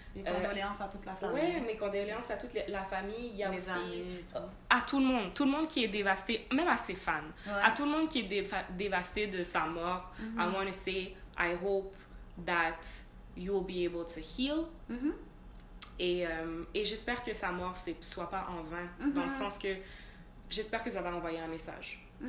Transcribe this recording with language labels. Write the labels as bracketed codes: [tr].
[fr] Mes condoléances à toute la famille. Oui, mes condoléances à toute la famille. Il y a les aussi. amis, à tout le monde qui est dévasté, même à ses fans. À tout le monde qui est dévasté de sa mort. [en] I want to say, I hope that you'll be able to heal. [fr] Et j'espère que sa mort ne soit pas en vain, dans le sens que j'espère que ça va envoyer un message.